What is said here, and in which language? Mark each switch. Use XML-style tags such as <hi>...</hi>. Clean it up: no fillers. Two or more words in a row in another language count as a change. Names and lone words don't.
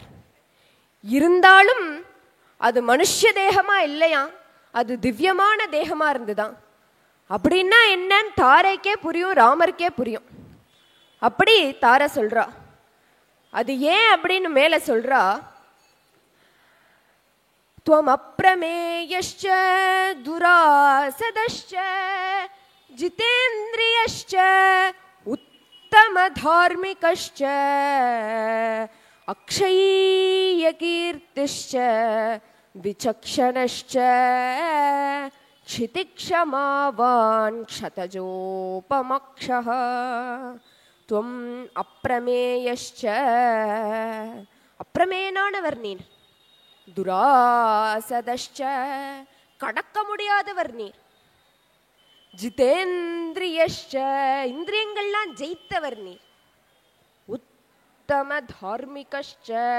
<ta>இருந்தாலும் அது மனுஷ தேகமா இல்லையா, அது திவ்யமான தேகமா இருந்துதான். அப்படின்னா என்னன்னு தாரைக்கே புரியும், ராமருக்கே புரியும். அப்படி தார சொல்றா. அது ஏன் அப்படின்னு மேல சொல்றா.</ta> <sa>त्वम् अप्रमेयश्च दुरासदश्च जितेन्द्रियश्च उत्तमधार्मिकश्च अक्षय्यकीर्तिश्च विचक्षणश्च क्षितिक्षमावान् क्षतजोपमक्षः त्वम् अप्रमेयश्च.</sa> <ta>அப்பிரமேயனானவர் நீர். துராசதஷ்ச, கடக்க முடியாதவர் நீர். ஜிதேந்திரியஷ்ச, இந்திரியங்கள்லாம் ஜெயித்தவர் நீர்.</ta> <sa>उत्तम धार्मिकश्च.</sa>